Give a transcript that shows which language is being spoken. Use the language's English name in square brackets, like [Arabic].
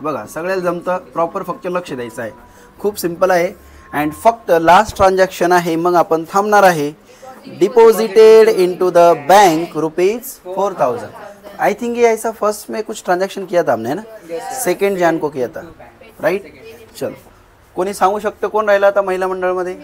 [Marathi] बघा सगळ्याला जमतं, प्रॉपर फक्त लक्ष द्यायचं आहे. खूप सिंपल आहे. अँड फक्त लास्ट ट्रान्झॅक्शन आहे, मग आपण थांबणार आहे. [English] Deposited into the bank ₹4,000. I think [Hindi] ये ऐसा फर्स्ट में कुछ ट्रांजैक्शन किया था हमने, है ना. 2 जैन को किया था, राइट. [Marathi] चलो कोणी सांगू शकतो कोण राहिला आता महिला मंडळामध्ये.